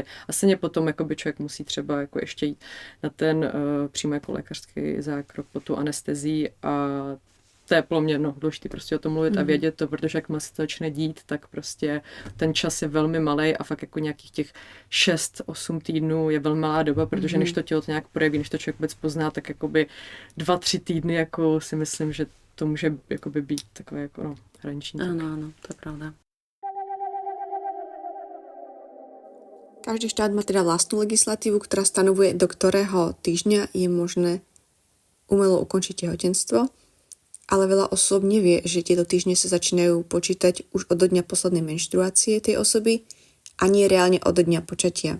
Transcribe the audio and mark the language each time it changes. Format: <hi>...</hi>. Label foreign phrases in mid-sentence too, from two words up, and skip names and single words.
<cs>A stejně potom jakoby člověk musí třeba jako ještě jít na ten přímo jako lékařský zákrok po tu anestezii a to je pro mě důležité prostě o tom mluvit a vědět to, protože jak se to začne dít, tak prostě ten čas je velmi malej a fakt jako nějakých těch 6-8 týdnů je velmi malá doba, protože než to tělo to nějak projeví, než to člověk vůbec pozná, tak jakoby 2-3 týdny jako si myslím, že to může jakoby být takové jako hraniční.</cs> <sk>Áno,</sk> <cs>to je pravda.</cs> <sk>Každý štát má teda vlastnú legislatívu, ktorá stanovuje, do ktorého týždňa je možné umelo ukončiť tehotenstvo, ale veľa osôb nevie, že tieto týždne sa začínajú počítať už od dňa poslednej menštruácie tej osoby a nie reálne od dňa počatia.</sk>